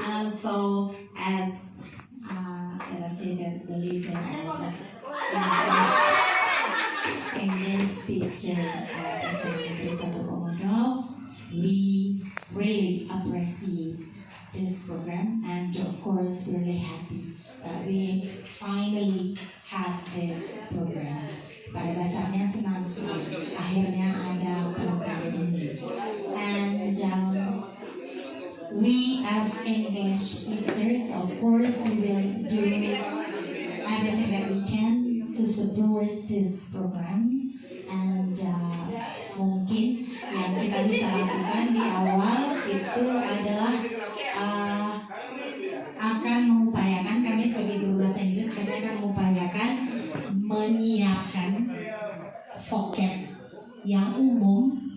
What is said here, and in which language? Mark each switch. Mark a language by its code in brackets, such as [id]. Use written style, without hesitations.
[en] So as I said, the leader of the English teacher at SMP 1 Komodo, we really appreciate this program, and of course we're really happy that we finally have this program. [id] Pada dasarnya senang sekali akhirnya ada program ini. [en] And we as English teachers, of course, we will do everything that we can to support this program. [id] And mungkin yang kita bisa lakukan di awal itu adalah akan mengupayakan, kami sebagai guru bahasa Inggris, kami akan mengupayakan menyiapkan vocab yang umum